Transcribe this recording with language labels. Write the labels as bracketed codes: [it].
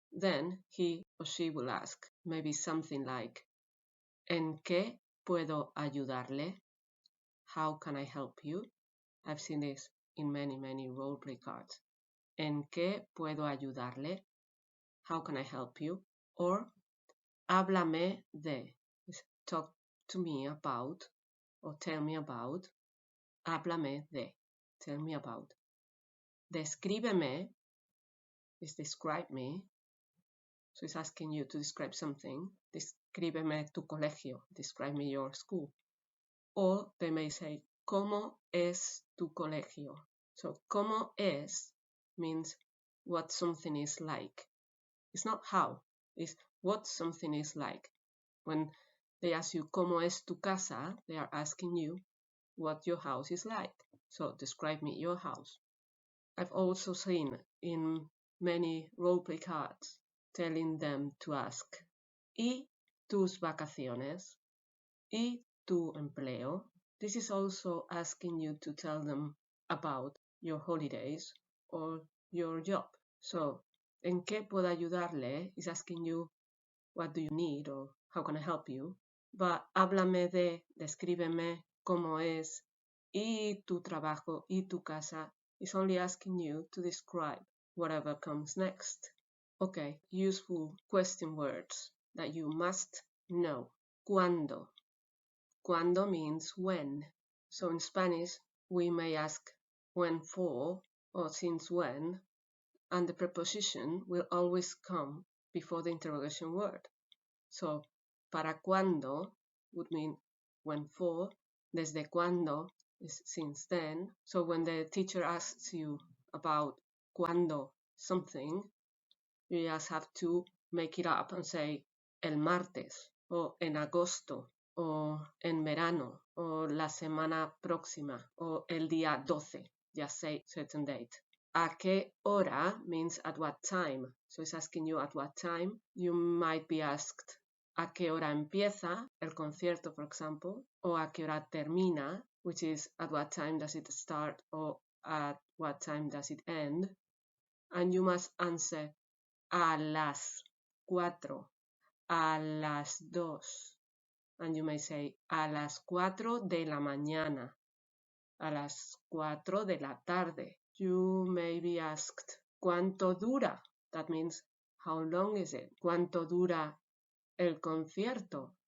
[en] Then he or she will ask maybe something like, [es] ¿en qué puedo ayudarle? [en] How can I help you? I've seen this in many roleplay cards. [es] ¿En qué puedo ayudarle? [en] How can I help you? Or [es] háblame de, [en] talk to me about, or tell me about. [es] Háblame de, [en] tell me about. Descríbeme is describe me. So it's asking you to describe something. [es] Descríbeme tu colegio, [en] describe me your school. Or they may say, [es] ¿cómo es tu colegio? [en] So, [es] ¿cómo es [en] means what something is like. It's not how, it's what something is like. When they ask you, [es] ¿cómo es tu casa? [en] They are asking you what your house is like. So, describe me your house. I've also seen in many roleplay cards telling them to ask, [es] ¿y tus vacaciones? ¿Y tu empleo? [en] This is also asking you to tell them about your holidays or your job. [es] So, ¿en qué puedo ayudarle? [en] Is asking you what do you need or how can I help you. But [es] háblame de, descríbeme cómo es, y tu trabajo, y tu casa [en] is only asking you to describe whatever comes next. Okay, useful question words that you must know. ¿Cuándo? Cuando means when. So in Spanish, we may ask when for or since when, and the preposition will always come before the interrogation word. So, [es] para cuándo [en] would mean when for, [es] desde cuándo [en] is since then. So when the teacher asks you about cuándo something, you just have to make it up and say [es] el martes, o en agosto, o en verano, o la semana próxima, o el día 12. [en] Just say certain date. [es] ¿A qué hora [en] means at what time? So it's asking you at what time. You might be asked [es] ¿a qué hora empieza el concierto, [en] for example? [es] O ¿a qué hora termina? [en] Which is at what time does it start or at what time does it end? And you must answer [es] a las 4, a las 2. [en] And you may say [es] a las 4 de la mañana, a las 4 de la tarde. [en] You may be asked, [es] ¿cuánto dura? [en] That means, how long is it? [es] ¿Cuánto dura el concierto?